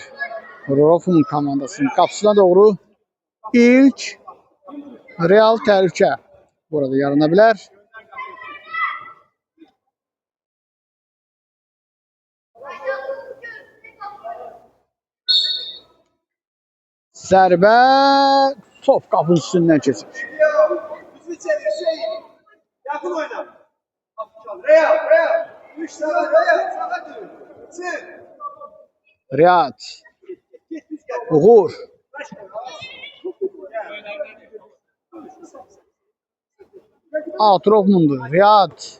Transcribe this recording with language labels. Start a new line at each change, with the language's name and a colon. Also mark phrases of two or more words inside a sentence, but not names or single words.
Azerbaijani: Rofum komandasının qapısına doğru ilk real təhlükə burada yarana bilər. Zərbə top qapının üstündən keçir.
Turkish: Yakın oyna. Real. 3 tane Real. Sana diyorum. Riyad. Uğur. Atrof mundur. Riyad.